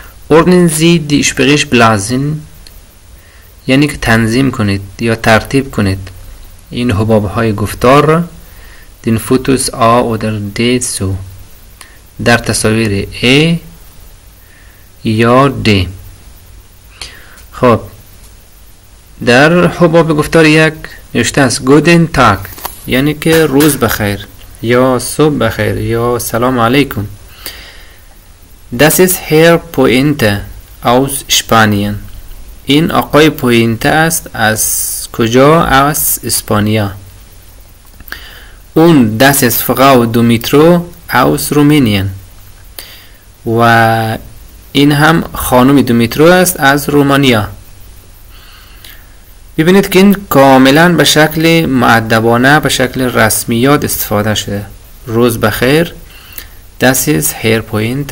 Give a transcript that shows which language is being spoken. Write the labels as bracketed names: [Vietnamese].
[German] Ordnen Sie die Sprechblasen [Persian] یعنی که تنظیم کنید یا ترتیب کنید این حباب‌های گفتار را [German] den Fotos A oder D zu [Persian] در تصاویر A یا D. خب در حباب گفتار 1 نوشته است [German] Guten Tag [Persian] یعنی که روز بخیر یا صبح بخیر یا سلام علیکم. [German] Das ist Herr Pointe aus Spanien. [Persian] این آقای پوینته است از کجا؟ از اسپانیا. [German] Und das ist Frau Dumitro aus Rumänien. [Persian] و این هم خانم دومیترو است از رومانیا. ببینید که این کاملا به شکل مؤدبانه به شکل رسمیات استفاده شده. روز بخیر. [German] Das ist Herr Pointe.